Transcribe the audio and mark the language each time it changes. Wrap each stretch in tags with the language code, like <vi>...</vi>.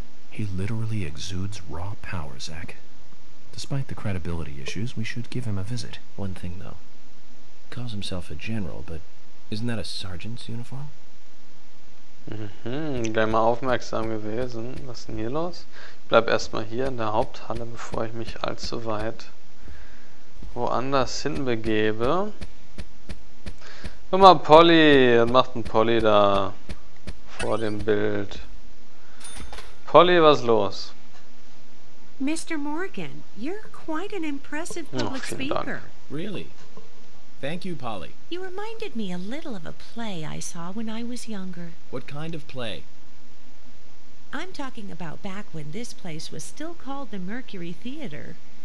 <en>He literally exudes raw power, Zach. Despite the credibility issues, we should give him a visit. One thing, though. Calls himself a general, but isn't that a sergeant's uniform?</en> <de>Gleich mal aufmerksam gewesen. Was ist denn hier los? Ich bleib erstmal hier in der Haupthalle, bevor ich mich allzu weit woanders hinbegebe. Guck mal, Polly. Was macht ein Polly da vor dem Bild? Polly, was ist los?</de> <en>Mr. Morgan, you're quite an impressive public speaker. Really? Thank you, Polly. You reminded me a little of a play I saw when I was younger. What kind of play? I'm talking about back when this place was still called the Mercury Theater.</en>